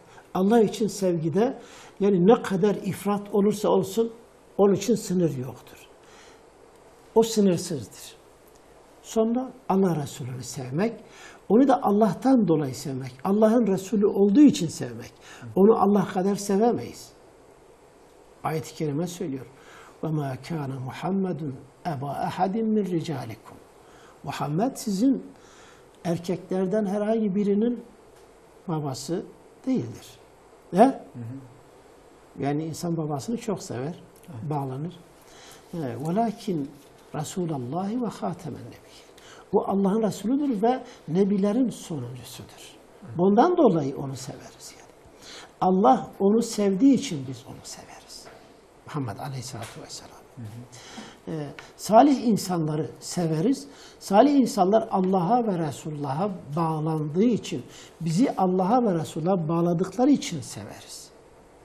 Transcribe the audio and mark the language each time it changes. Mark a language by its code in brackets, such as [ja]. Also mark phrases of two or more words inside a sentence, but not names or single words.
[tr] Allah için sevgide yani ne kadar ifrat olursa olsun onun için sınır yoktur. O sınırsızdır. Sonra Allah Resulü'nü sevmek, onu da Allah'tan dolayı sevmek, Allah'ın Resulü olduğu için sevmek. Onu Allah kadar sevemeyiz. Ayet-i Kerime söylüyor. [ar] وَمَا كَانَ مُحَمَّدٌ اَبَا اَحَدٍ مِنْ رِجَالِكُمْ [tr] Muhammed sizin erkeklerden herhangi birinin babası değildir. Ne? Yani insan babasını çok sever, bağlanır. [ar] وَلَكِنْ رَسُولَ اللّٰهِ وَخَاتَمَ النَّبِيِّ [tr] Bu Allah'ın Resulüdür ve Nebilerin sonuncusudur. Bundan dolayı onu severiz yani. Allah onu sevdiği için biz onu severiz. Muhammed Aleyhisselatü Vesselam. Salih insanları severiz. Salih insanlar Allah'a ve Resulullah'a bağlandığı için, bizi Allah'a ve Resulullah'a bağladıkları için severiz.